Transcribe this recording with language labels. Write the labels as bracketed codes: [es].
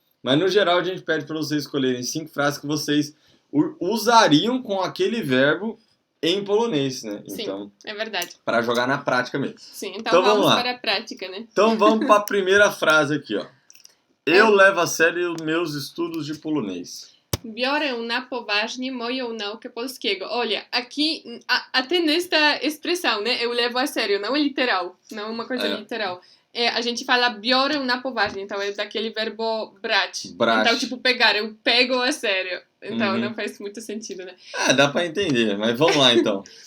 [pt] Mas no geral a gente pede para vocês escolherem 5 frases que vocês usariam com aquele verbo em polonês, né? Sim, então, é verdade. Para jogar na prática mesmo. Sim, então vamos para a prática, né? Então vamos para a primeira frase aqui, ó. Eu levo a sério os meus estudos de polonês. [pl] Biorę na poważnie moją naukę polskiego. [pt] Olha, aqui, até nesta expressão, né? Eu levo a sério, não é literal. Não é uma coisa literal. A gente fala [pl] biorę na poważnie, [pt] então é daquele verbo brać. Então, tipo, pegar, eu pego a sério. Então, não faz muito sentido, né? Dá pra entender, mas vamos lá, então.